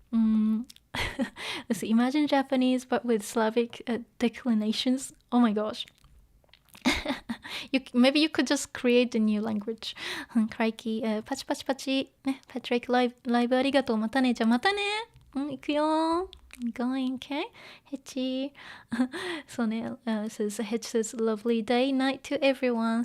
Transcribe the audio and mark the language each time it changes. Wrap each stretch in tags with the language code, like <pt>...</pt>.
<en>Let's see, imagine Japanese but with Slavic declinations. Oh my gosh. Maybe you could just create a new language. Crikey.</en> <ja>パチパチパチ。ね、Patrick ライブありがとう。またね。じゃあまたね。行くよ。</ja> <en>Going, okay? Hechi.</en> <ja>そうね。</ja> <en>says, Hitch says, lovely day, night to everyone.</en>